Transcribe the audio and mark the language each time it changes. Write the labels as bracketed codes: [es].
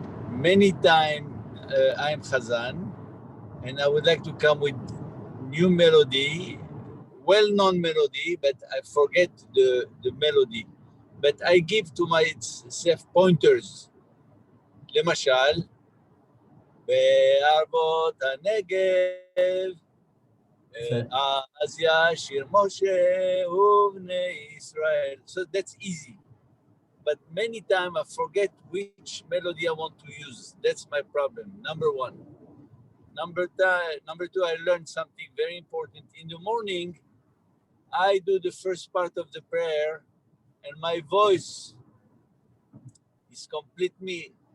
[en] Many times I'm Hazzan, and I would like to come with new melody, well-known melody, but I forget the melody. But I give to myself pointers. [he] למשל, בערבות הנגב, אז ישיר משה ובני ישראל. [en] So that's easy. But many times I forget which melody I want to use. That's my problem, number one. Number two, I learned something very important. In the morning, I do the first part of the prayer, and my voice is complete me.